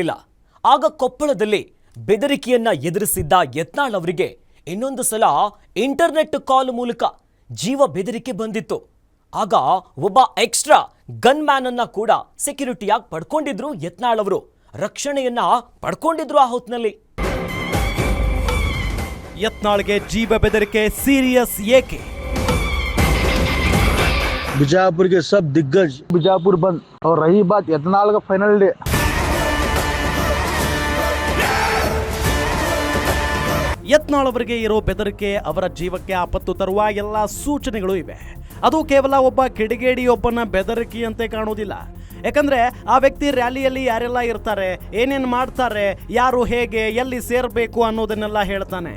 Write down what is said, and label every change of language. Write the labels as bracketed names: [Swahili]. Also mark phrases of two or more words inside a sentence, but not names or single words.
[Kannada] ಆಗ ಕೊಪ್ಪಳದಲ್ಲಿ ಬೆದರಿಕೆಯನ್ನ ಎದುರಿಸಿದ್ದ ಯತ್ನಾಳ್ ಅವರಿಗೆ ಇನ್ನೊಂದು ಸಲ [English] internet call [Kannada] ಮೂಲಕ ಜೀವ ಬೆದರಿಕೆ ಬಂದಿತ್ತು. ಆಗ ಒಬ್ಬ [English] extra gun man [Kannada] ಅನ್ನ ಕೂಡ ಸೆಕ್ಯೂರಿಟಿಯಾಗಿ ಪಡ್ಕೊಂಡಿದ್ರು ಯತ್ನಾಳ್ ಅವರು. ರಕ್ಷಣೆಯನ್ನ ಪಡ್ಕೊಂಡಿದ್ರು ಆ ಹೊತ್ತಿನಲ್ಲಿ. ಯತ್ನಾಳ್ಗೆ ಜೀವ ಬೆದರಿಕೆ ಸೀರಿಯಸ್ ಏಕೆ? [Hindi] बीजापुर के सब दिग्गज बीजापुर बंद। और रही बात यत्नाल का [English] final day, [Kannada] ಯತ್ನಾಳ್ ಅವರಿಗೆ ಇರೋ ಬೆದರಿಕೆ ಅವರ ಜೀವಕ್ಕೆ ಆಪತ್ತು ತರುವ ಎಲ್ಲ ಸೂಚನೆಗಳು ಇವೆ. ಅದು ಕೇವಲ ಒಬ್ಬ ಕಿಡಿಗೇಡಿಯೊಬ್ಬನ ಬೆದರಿಕೆಯಂತೆ ಕಾಣುವುದಿಲ್ಲ. ಯಾಕಂದ್ರೆ ಆ ವ್ಯಕ್ತಿ ರ್ಯಾಲಿಯಲ್ಲಿ ಯಾರೆಲ್ಲ ಇರ್ತಾರೆ, ಏನೇನು ಮಾಡ್ತಾರೆ, ಯಾರು ಹೇಗೆ ಎಲ್ಲಿ ಸೇರಬೇಕು ಅನ್ನೋದನ್ನೆಲ್ಲ ಹೇಳ್ತಾನೆ.